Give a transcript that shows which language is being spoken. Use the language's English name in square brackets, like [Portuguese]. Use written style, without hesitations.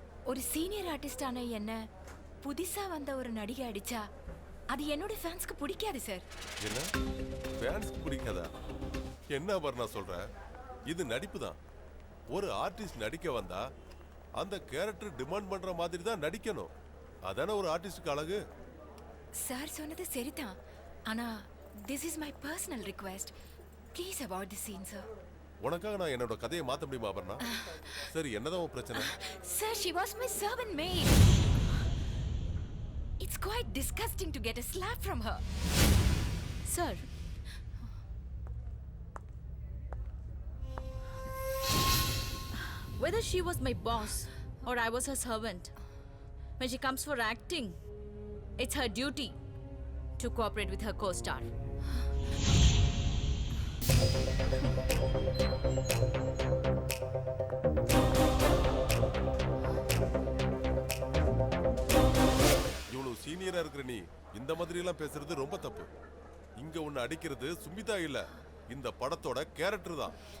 [Tamil] ஒரு சீனியர் ஆர்டிஸ்டான என்ன புதுசா வந்த ஒரு நடிகை அடிச்சா அது என்னோட ஃபேன்ஸ்க்கு பிடிக்காது சார். என்ன ஃபேன்ஸ்க்கு பிடிக்காதா? என்ன அபர்ணா சொல்ற? இது நடிப்பு தான். ஒரு ஆர்டிஸ்ட் நடிக்க வந்தா அந்த கேரக்டர் டிமாண்ட் பண்ற மாதிரி தான் நடிக்கணும். அதானே ஒரு ஆர்டிஸ்டுக்கு அழகு. சார் சொன்னது சரிதான். ஆனா [English] this is my personal request. Please avoid the scene, sir. [Tamil] உனக்காக நான் என்னோட கதையை மாத்த முடியுமா அபர்ணா? சரி, என்னதான் உன் பிரச்சனை? [English] Sir, she was my servant maid. It's quite disgusting to get a slap from her. Sir, whether she was my boss or I was her servant, when she comes for acting, it's her duty to cooperate with her co-star. [Tamil] இவ்வளவு சீனியரா இருக்கிற நீ இந்த மாதிரி எல்லாம் பேசுறது ரொம்ப தப்பு. இங்க உன்னை அடிக்கிறது சுமிதா இல்ல, இந்த படத்தோட கேரக்டர் தான்.